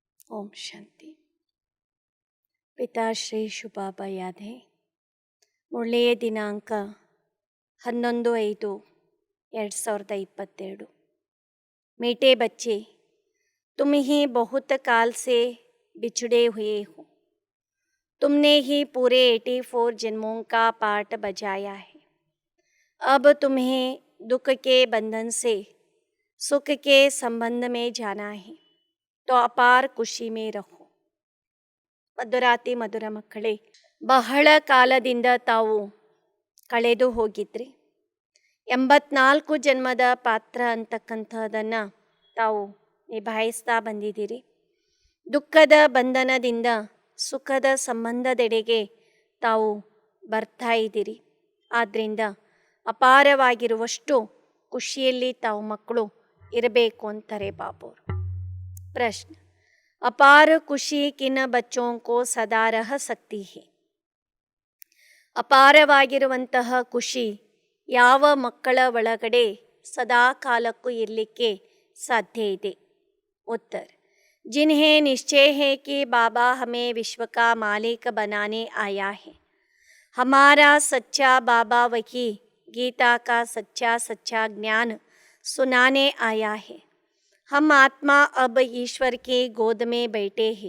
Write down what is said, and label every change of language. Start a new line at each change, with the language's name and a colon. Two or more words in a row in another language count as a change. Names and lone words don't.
Hindi: ओम शांति. पिताश्री शुभाबा यादे.
Kannada: ಒಳ್ಳೆಯ ದಿನಾಂಕ 11/5/2022.
Hindi: मीठे बच्चे, तुम ही बहुत काल से बिछड़े हुए हो. तुमने ही पूरे 84 जन्मों का पाठ बजाया है. अब तुम्हें दुख के बंधन से सुख के संबंध में जाना है. तो अपार ಖುಷಿ में रहो.
Kannada: ಮಧುರಾತಿ ಮಧುರ ಮಕ್ಕಳೇ, ಬಹಳ ಕಾಲದಿಂದ ತಾವು ಕಳೆದು ಹೋಗಿದ್ರಿ. 84 ಜನ್ಮದ ಪಾತ್ರ ಅಂತಕ್ಕಂಥದ್ದನ್ನು ತಾವು ನಿಭಾಯಿಸ್ತಾ ಬಂದಿದ್ದೀರಿ. ದುಃಖದ ಬಂಧನದಿಂದ ಸುಖದ ಸಂಬಂಧದೆಡೆಗೆ ತಾವು ಬರ್ತಾ ಇದ್ದೀರಿ. ಆದ್ದರಿಂದ ಅಪಾರವಾಗಿರುವಷ್ಟು ಖುಷಿಯಲ್ಲಿ ತಾವು ಮಕ್ಕಳು ಇರಬೇಕು ಅಂತಾರೆ ಬಾಬೋರು.
Hindi: प्रश्न: अपार खुशी किन बच्चों को सदा रह सकती है?
Kannada: ಅಪಾರವಾಗಿರುವಂತಹ ಖುಷಿ ಯಾವ ಮಕ್ಕಳ ಒಳಗಡೆ ಸದಾ ಕಾಲಕ್ಕೂ ಇರಲಿಕ್ಕೆ ಸಾಧ್ಯ ಇದೆ?
Hindi: उत्तर: जिन्हें निश्चय है कि बाबा हमें विश्व का मालिक बनाने आया है. हमारा सच्चा बाबा वही गीता का सच्चा ज्ञान सुनाने आया है. हम आत्मा अब ईश्वर की गोद में बैठे हैं.